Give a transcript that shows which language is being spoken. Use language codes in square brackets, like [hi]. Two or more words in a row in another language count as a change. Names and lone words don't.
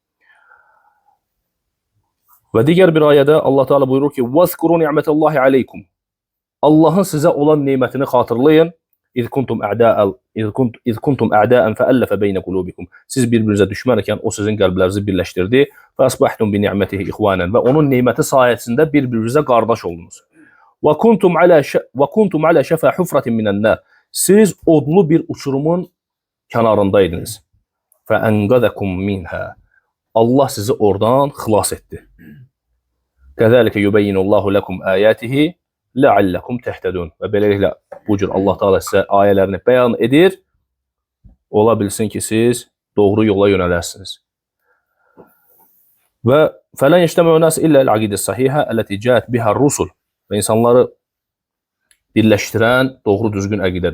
[az] Və digər bir ayədə Allah Teala buyurur ki: [ar] "واذكروا نعمة الله عليكم." Allahın sizə olan nemətini xatırlayın. إذ كنتم أعداء فألف بين قلوبكم. [az] Siz bir-birinizə düşmən ikən o sizin qəlblərinizi birləşdirdi. [ar] فأصبحتم بنعمته إخوانا. [az] Və onun neməti sayəsində bir-birinizə qardaş oldunuz. Və [ar] كنتم على شفا حفرة من النار. [az] Siz odlu bir uçurumun kənarındaydınız. [ar] فأنقذكم منها. [az] Allah sizi oradan xilas etdi. [ar] كذلك يبين الله لكم آياته لعلكم تهتدون. [az] Və beləliklə bu cür Allah Taala sizə ayələrini bəyan edir. Ola bilsin ki, siz doğru yola yönələsiniz. [ar] وفلا يجتمع الناس إلا العقيدة الصحيحة التي جاءت بها الرسل. [az] Və insanları birləşdirən doğru düzgün əqidədir.